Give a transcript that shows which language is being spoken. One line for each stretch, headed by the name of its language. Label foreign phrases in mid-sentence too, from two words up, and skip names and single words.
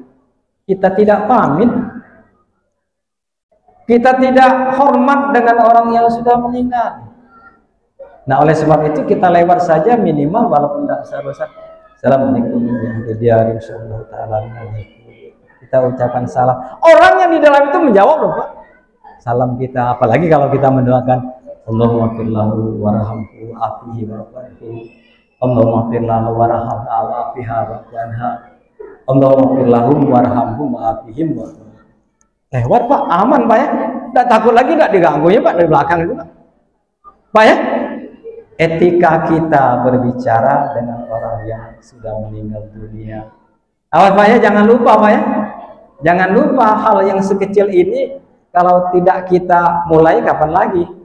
Indonesian: Kita tidak pamit, kita tidak hormat dengan orang yang sudah meninggal. Nah oleh sebab itu kita lewat saja minimal walaupun tidak besar-besar.
Arabic: السلام عليكم ورحمة الله وبركاته.
Indonesian: Kita ucapkan salam. Orang yang di dalam itu menjawab loh Pak salam kita. Apalagi kalau kita mendoakan
Arabic: اللهم اغفر له وارحمه عافه وبركاته, اللهم اغفر له وارحمه عافه وبركاته, اللهم اغفر له وارحمه عافه وبركاته.
Indonesian: Lewat Pak, aman Pak ya. Tidak takut lagi, tidak diganggu ya Pak dari belakang itu Pak ya. Etika kita berbicara dengan orang yang sudah meninggal dunia. Awas Pak ya, jangan lupa Pak ya. Jangan lupa hal yang sekecil ini kalau tidak kita mulai kapan lagi?